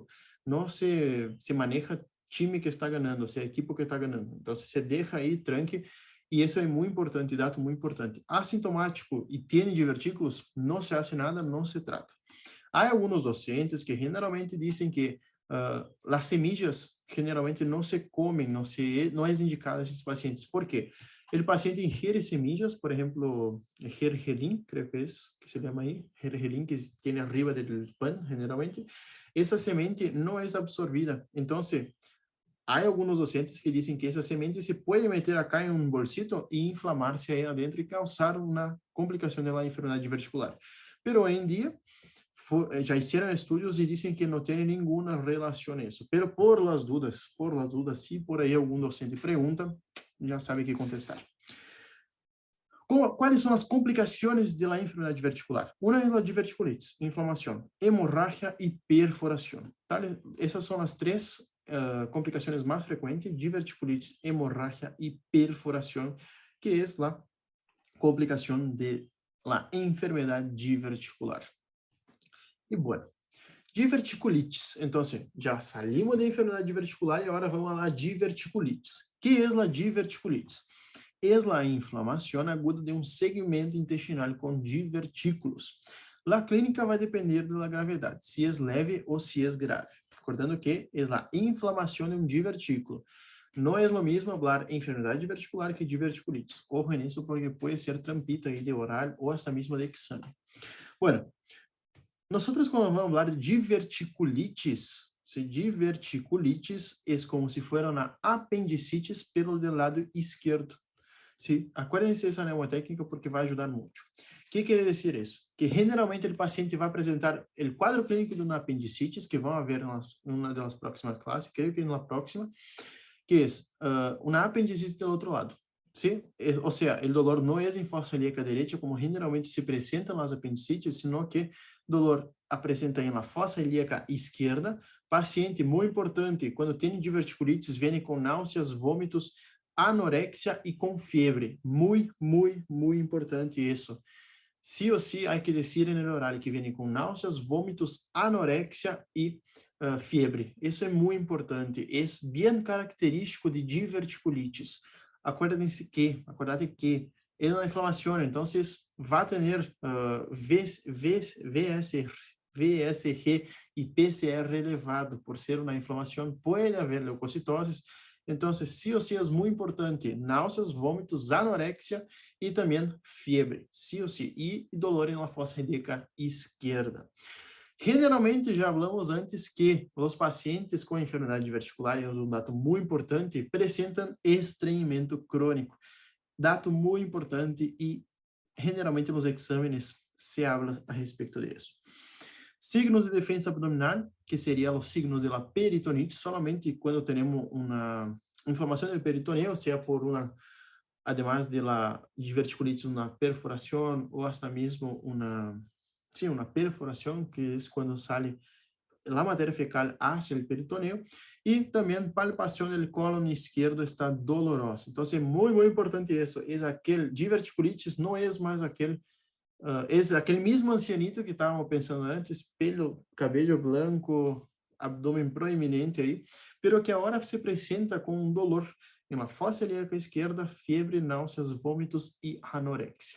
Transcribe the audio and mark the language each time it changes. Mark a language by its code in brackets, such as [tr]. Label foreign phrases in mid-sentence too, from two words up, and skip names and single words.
[pt] Não se maneja time que está ganhando, ou seja, equipo que está ganhando. Então, se deixa aí, tranque, e isso é muito importante, dado muito importante. Assintomático e tem divertículos, não se hace nada, não se trata. Há alguns docentes que generalmente dizem que as semillas generalmente não se comem, não é indicado a esses pacientes. Por quê? O paciente ingiere semillas, por exemplo, gergelim, creio que se chama aí, gergelim, que tem arriba do pan, generalmente, essa semente não é absorvida. Então, há alguns docentes que dizem que essa semente se pode meter acá em um bolsito e inflamar-se aí adentro e causar uma complicação da enfermidade diverticular. [es] Pero [pt] hoje em dia, já [es] hicieron estudios y dicen que no tiene ninguna relación eso. Pero por las dudas, si por ahí algún docente pregunta, ya sabe qué contestar. ¿Cuáles son las complicaciones de la enfermedad diverticular? Una es la diverticulitis, inflamación, hemorragia y perforación. Esas son las tres complicaciones más frecuentes: diverticulitis, hemorragia y perforación, que es la complicación de la enfermedad diverticular. E, bueno, Diverticulitis. [pt] Então, já salimos da enfermidade diverticular e agora vamos [es] a la diverticulitis. [pt] Que é la diverticulitis? [es] Es la inflamación aguda de un segmento intestinal con divertículos. La clínica [pt] vai depender da gravidade, se é leve ou se é grave. [es] Recordando que é la inflamación de un divertículo. No es lo mismo hablar enfermedad diverticular que diverticulitis. Ojo en eso porque puede ser trampita ahí de oral o hasta mismo de examen. Bueno, nosotros cuando vamos a hablar de diverticulitis, diverticulitis es como si fuera una apendicitis pero del lado izquierdo. Sí, acuérdense [pt] essa mnemotécnica porque vai ajudar muito. O que quer dizer isso? Que generalmente o paciente vai apresentar o quadro clínico de uma apendicitis, que vão haver em uma das próximas classes, creio que na próxima, que é uma apendicitis do outro lado. [es] ¿Sí? O sea, el dolor no es en fosa ilíaca derecha, como generalmente se presentan las apendicitis, sino que dolor apresenta en la fosa ilíaca izquierda. Paciente, muy importante, cuando tiene diverticulitis, viene con náuseas, vômitos, anorexia y con fiebre. Muy, muy, muy importante eso. Sí o sí hay que decir en el horario que viene con náuseas, vômitos, anorexia y fiebre. Eso es muy importante. Es bien característico de diverticulitis. [pt] Acordate que é uma inflamação, então vai ter VSG e PCR elevado por ser uma inflamação, pode haver leucocitoses, então [es] sí o sí [pt] é muito importante, náuseas, vômitos, anorexia e também fiebre, [es] sí o sí, [pt] e dolor na [es] fosa ilíaca [pt] esquerda. Generalmente, já falamos antes que os pacientes com enfermidade diverticular, é um dado muito importante, apresentam estranhamento crônico. Dado muito importante e, generalmente, nos exames se habla a respeito disso. Signos de defesa abdominal, que seriam os signos da peritonite, somente quando temos uma inflamação do peritoneo, seja por uma, [es] además de la diverticulitis, [pt] uma perfuração ou hasta mesmo uma perfuração, que é quando sale a matéria fecal hacia o peritoneo, e também palpação do cólon esquerdo está dolorosa. Então, é muito importante isso. Diverticulitis não é mais aquele mesmo ancianito que estávamos pensando antes, pelo cabelo branco, abdômen proeminente aí, pero que agora se apresenta com um dolor na fosa ilíaca esquerda, fiebre, náuseas, vômitos e anorexia.